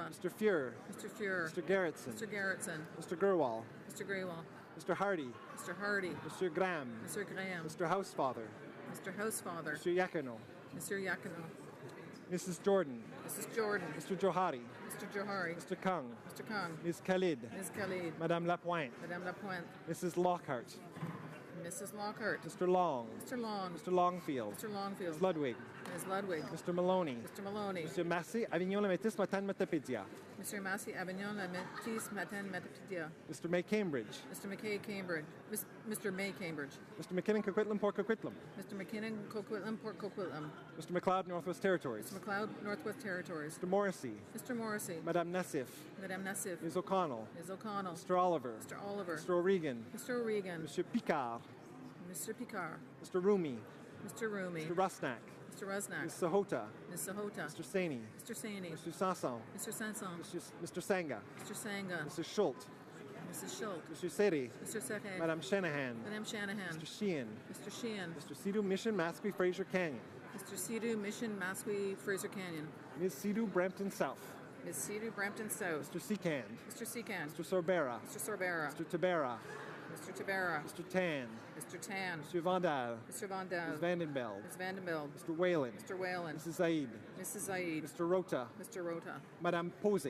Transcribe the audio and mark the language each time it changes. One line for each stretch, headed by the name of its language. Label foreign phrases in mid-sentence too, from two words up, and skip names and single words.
English: Mr. Fuhrer. Mr. Fuhrer. Mr. Garrettson. Mr. Garrettson. Mr. Gurwal. Mr. Greywall. Mr. Hardy. Mr. Hardy. Mr. Graham. Mr. Graham. Mr. Housefather. Mr. Housefather. Mr. Yakino. Mr. Yakino. Mrs. Jordan. Mrs. Jordan. Mr. Johari. Mr. Johari. Mr. Kung. Mr. Kung. Ms. Khalid. Ms. Khalid. Madame Lapointe. Madame Lapointe. Mrs. Lockhart. Mrs. Lockhart. Mr. Long. Mr. Long. Mr. Longfield. Mr. Longfield. Ms. Ludwig. Ms. Ludwig. Mr. Maloney. Mr. Maloney. Mr. Massey, Avignon la Métis Matan Matapedia. Mr. Massey, Avignon, La Métis, Matin, Metapedia. Mr. May Cambridge. Mr. McKay, Cambridge. Mr. May, Cambridge. Mr. McKinnon Coquitlam Port Coquitlam. Mr. McKinnon, Coquitlam, Port Coquitlam. Mr. McLeod Northwest Territories. Mr. McLeod, Northwest Territories. Mr. Morrissey. Mr. Morrissey. Madame Nassif. Madame Nassif. Ms. O'Connell. Ms. O'Connell. Mr. Oliver. Mr. Oliver. Mr. O'Regan. Mr. O'Regan. Mr. Picard. Mr. Picard. Mr. Rumi. Mr. Rumi. Mr. Rusnak. Mr. Rusnak. Ms. Sahota. Ms. Sahota. Mr. Saini. Mr. Saini. Mr. Sanson. Mr. Sanson. Mr. Sanga. Mr. Sanga. Mr. Schultz. Mrs. Schultz. Mr. Seri. Mr. Serre. Madame Shanahan. Madame Shanahan. Mr. Sheehan. Mr. Sheehan. Mr. Sidhu Mission Masque Fraser Canyon. Mr. Sidhu, Mission, Masque, Fraser Canyon. Ms. Sidhu Brampton South. Ms. Sidhu, Brampton South. Mr. Seacand. Mr. Seacand. Mr. Sorbera. Mr. Sorbera. Mr. Tabera. Mr. Tabera. Mr. Tan. Mr. Tan. Mr. Vandal. Mr. Vandal. Ms. Vandenbeld. Ms. Vandenbeld. Mr. Whalen. Mr. Whalen. Mrs. Zaid. Mrs. Zaid. Mr. Rota. Mr. Rota. Madame Posey.